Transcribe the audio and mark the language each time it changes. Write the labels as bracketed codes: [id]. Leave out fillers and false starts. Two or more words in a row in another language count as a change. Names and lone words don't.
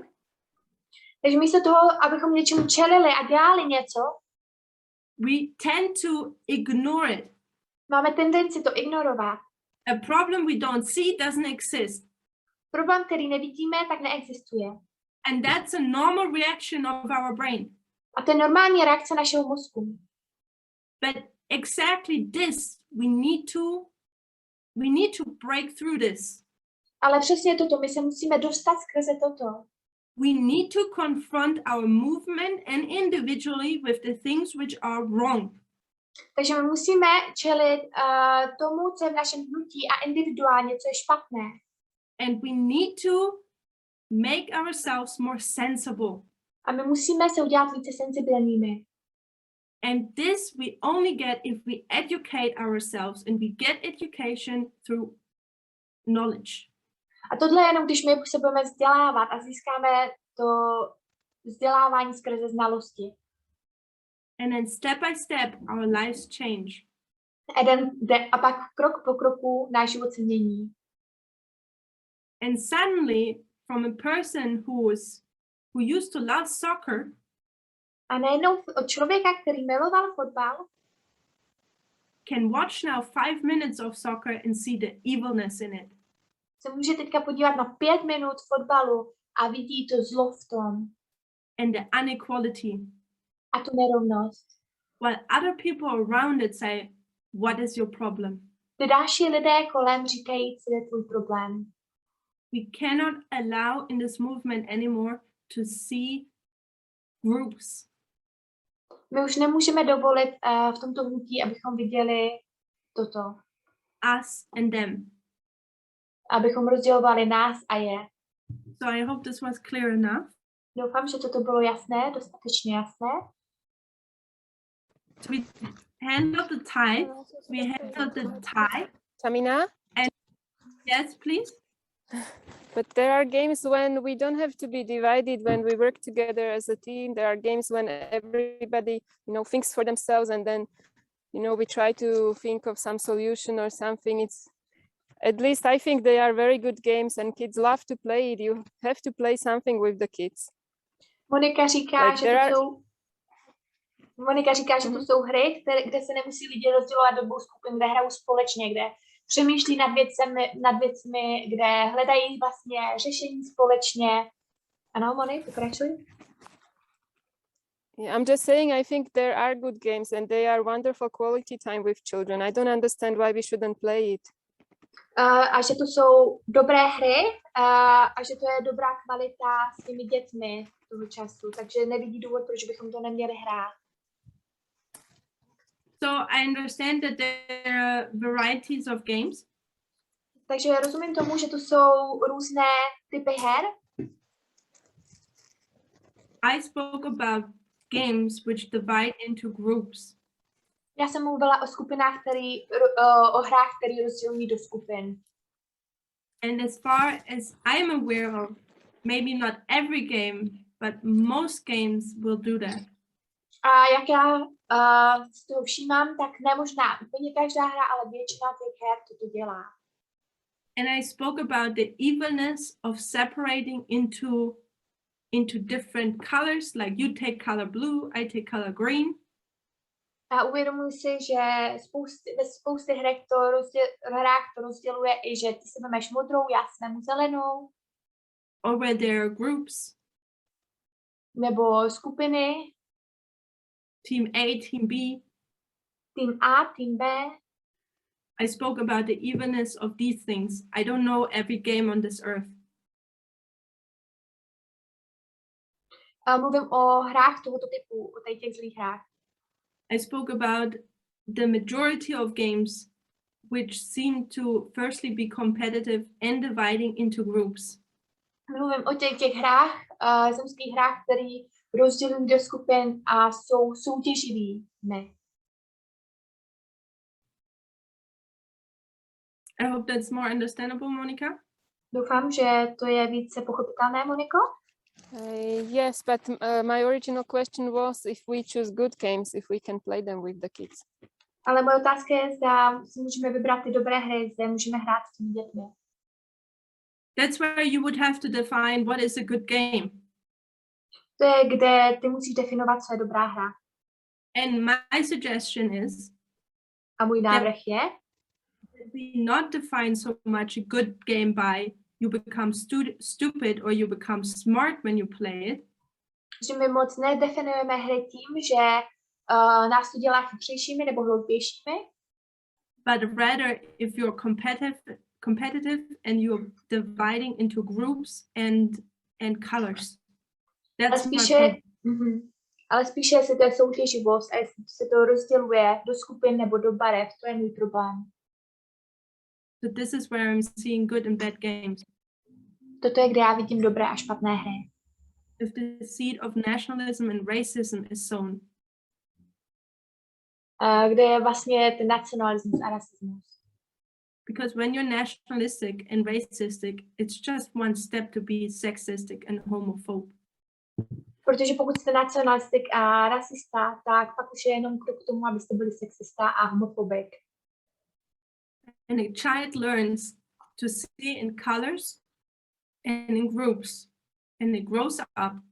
[cs] Takže místo toho, abychom něčemu čelili a dělali něco, [en] we tend to ignore it. [cs] máme tendenci to ignorovat. [en] A problem we don't see doesn't exist. [cs] Problém, který nevidíme, tak neexistuje. [en] And that's a normal reaction of our brain. [cs] A to je normální reakce našeho mozku. [en] But exactly this, we need to break through this. [cs] Ale přesně toto, my se musíme dostat skrze toto. [en] We need to confront our movement and individually with the things which are wrong. [cs] Takže my musíme čelit tomu, co je v našem hnutí a individuálně, co je špatné. [en] And we need to make ourselves more sensible. [cs] A my musíme se udělat více sensibilními. [en] And this we only get if we educate ourselves, and we get education through knowledge. [cs] A tohle je jenom, když my se budeme vzdělávat a získáme to vzdělávání skrze znalosti. [en] And then step by step, our lives change. [cs] A pak krok po kroku náš život se mění. [en] And suddenly, from a person who used to love soccer, [cs] A najednou od člověka, který miloval fotbal, [en] can watch now 5 minutes of soccer and see the evilness in it. [cs] se může teďka podívat na 5 minut fotbalu a vidí to zlo v tom [en] And the inequality. [cs] a tu nerovnost. [en] While other people around it say, what is your problem? [cs] Ty další lidé kolem říkají, co je tvůj problém. [en] We cannot allow in this movement anymore to see groups. [cs] My už nemůžeme dovolit v tomto hnutí, abychom viděli toto. [en] Us and them. [cs] Abychom rozdělovali nás a je. [en] So I hope this was clear enough. [cs] Doufám, že toto bylo jasné, dostatečně jasné. [en] So we handled the tithe. We handled the tithe. Samina? Yes, please. But there are games when we don't have to be divided, when we work together as a team. There are games when everybody, thinks for themselves, and then, we try to think of some solution or something. At least I think they are very good games and kids love to play it. You have to play something with the kids. [cs] Monika říká, že to jsou hry, kde se nemusí lidi rozdělovat do dvou skupin, kde hrajou společně, kde přemýšlí nad věcmi, kde hledají vlastně řešení společně. Ano, Moni, pokračuj. [en] Yeah, I'm just saying, I think there are good games and they are wonderful quality time with children. I don't understand why we shouldn't play it. [cs] A že to jsou dobré hry a že to je dobrá kvalita s těmi dětmi toho času, takže nevidí důvod, proč bychom to neměli hrát. [en] So I understand that there are varieties of games. [cs] Takže rozumím tomu, že to jsou různé typy her. [en] I spoke about games which divide into groups. [cs] Já jsem mluvila o skupinách, o hrách, které rozdělují do skupin. [en] And as far as I'm aware of, maybe not every game, but most games will do that. [cs] A jak já z toho všímám, tak ne možná úplně každá hra, ale většina těch her toto dělá. [en] And I spoke about the evilness of separating into different colors, like you take color blue, I take color green. [cs] A uvědomuji si, že ve spoustě hrách to rozděluje i, že ty si vemeš modrou, já si vemu zelenou. [en] Or where there are groups. [cs] Nebo skupiny. [en] Team A, Team B. Team A, Team B. I spoke about the evenness of these things. I don't know every game on this earth. [cs] Mluvím o hrách tohoto typu, o těch zlých hrách. [en] I spoke about the majority of games which seem to firstly be competitive and dividing into groups. [cs] Mluvím o těch hrách, zemských hrách, které rozdělují do skupin a jsou soutěživý. Ne. [en] I hope that's more understandable, Monica. [cs] Doufám, že to je více pochopitelné, Moniko. [en] Yes, but my original question was if we choose good games, if we can play them with the kids. [cs] Ale moje otázka je, zda si můžeme vybrat ty dobré hry, zda můžeme hrát s těmi dětmi. [en] That's where you would have to define what is a good game. [cs] To je, kde ty musíš definovat, co je dobrá hra. [en] And my suggestion is [cs] A můj návrh je, [en] we not define so much a good game by you become stupid or you become smart when you play it. [cs] Že my moc nedefinujeme hry tím, že nás to dělá chytřejšími nebo hloupějšími. [en] But rather if you're competitive and you're dividing into groups and colors. [cs] Ale [en] That's my [cs] spíše, [en] problem. [cs] ale spíše, jestli to je soutěživost a jestli se to rozděluje do skupin nebo do barev, to je můj problém. [en] So this is where I'm seeing good and bad games. [cs] Toto je, kde já vidím dobré a špatné hry. [en] If the seed of nationalism and racism is sown. [cs] Kde je vlastně ten nacionalismus a rasismus. [en] Because when you're nationalistic and racistic, it's just one step to be sexistic and homophobe. [cs] Protože pokud jste nacionalistik a rasista, tak pak už je jenom krok k tomu, abyste byli sexista a homofobik. [en] And a child learns to see in colors and in groups, and it grows up.